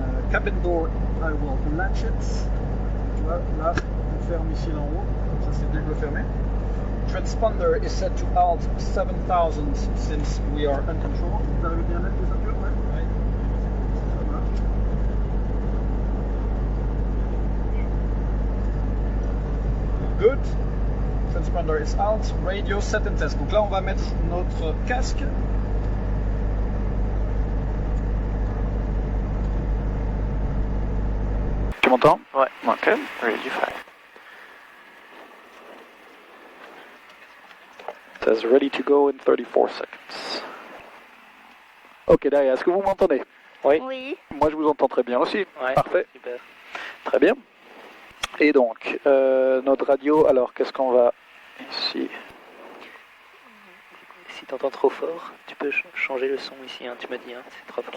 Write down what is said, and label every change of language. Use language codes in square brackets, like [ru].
[en] cabin door, I will latch it. [fr] Tu vois, là, on ferme ici en haut, comme ça c'est double fermé. [en] Transponder is set to alt 7000 since we are uncontrolled. [fr] Vous arrivez bien à mettre les ceintures, ouais? Ouais. Ça marche. [en] Good. Transponder is out. Radio set and test. [fr] Donc là, on va mettre notre casque. Tu m'entends? Ouais. Ok. [en] Radio 5. Says ready to go in 34 seconds. [fr] Ok, Daya, est-ce que vous m'entendez? Oui. Oui. Moi, je vous entends très bien aussi. Ouais. Parfait. Super. Très bien. Et donc, notre radio, alors qu'est-ce qu'on va ici? Si t'entends trop fort, tu peux changer le son ici, hein, tu me dis, hein, c'est trop fort.